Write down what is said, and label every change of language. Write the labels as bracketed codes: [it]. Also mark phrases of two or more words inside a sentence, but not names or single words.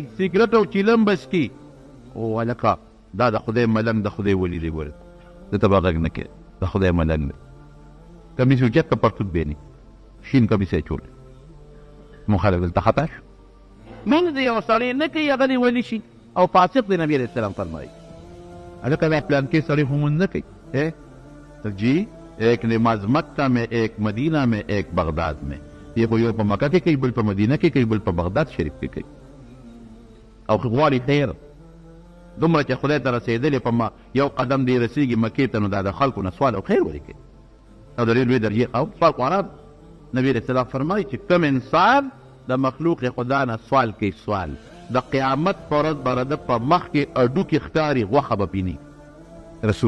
[ps] سګرټ او چیلم به څکي او هلکه دا د خدای ملنګ د خدای ولی دی ګوره ده ته به غږ نه کوي د خدای ملنګ دی کمیس اوچت که پرتوک بینی شین کمیس یې چولی مونږ خلک دلته خطا شو مونځ د یو سړی نه کوي هغه دې ولی شي او فاسق دی نبی [ar] علیه السلام [ps] فرمایي هلکه دا پلانکې سړی خو مونځ نه کوي [ur] جی ایک نماز مکہ میں ایک مدینہ میں ایک بغداد میں یہ [ps] خو یو په مکه کې کوي بل په مدینه کې کوي بل په بغداد شریف کې کوي او غواړي خیر دومره چې خدای ته رسېدلې په یو قدم دی رسېږي مکې ته نو دا د خلکو نه سوال او خیر ولې کوي او د ډېر لوی درجې او سوال قرآن نبی علیه السلام فرمایي چې کوم انسان د مخلوق خدا نه سوال کوي سوال د قیامت په ورځ به د په مخ کې اډوکې ښکاري غوښه به پیني رسول